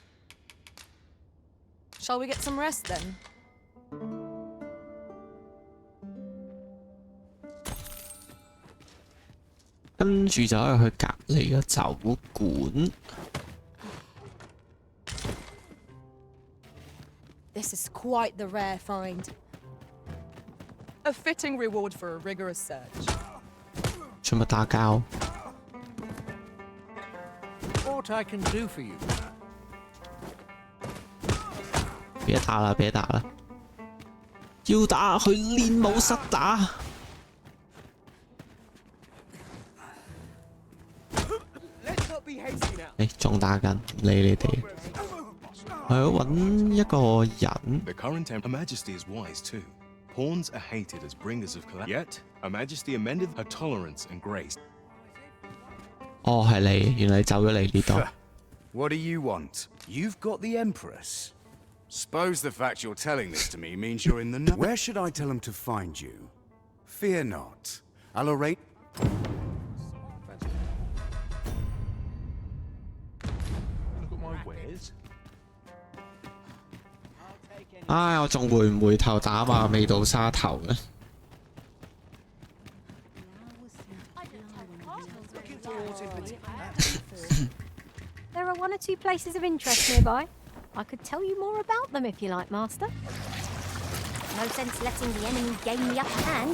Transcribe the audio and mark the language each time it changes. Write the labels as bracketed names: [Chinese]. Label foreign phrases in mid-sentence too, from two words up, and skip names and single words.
[English] Shall we get some rest then? [Cantonese] 跟住就可以去隔離嘅酒館。 [English] This is quite the rare find. A fitting reward for a rigorous search. [Cantonese] 做乜打交？ [English] What I can do for you? [Cantonese] 別打啦，別打啦！要打去練武室打。誒，仲打緊，唔理你哋。我要揾一個人。 [English] The current Her Majesty is wise too. Pawns are hated as bringers of calamity. Yet, Her Majesty amended her tolerance and grace. [Cantonese] 哦，係你，原來你走咗嚟呢度。 [English] What do you want? You've got the Empress. Suppose the fact you're telling this to me means you're in the know. Where should I tell him to find you? Fear not. I'll arrange. Look at my wares. [Cantonese] 唉，我仲回唔回頭打嘛？未到沙頭嘅。 [English] There are one or two places of interest nearby. I could tell you more about them if you like, Master. No sense letting the enemy gain the upper hand.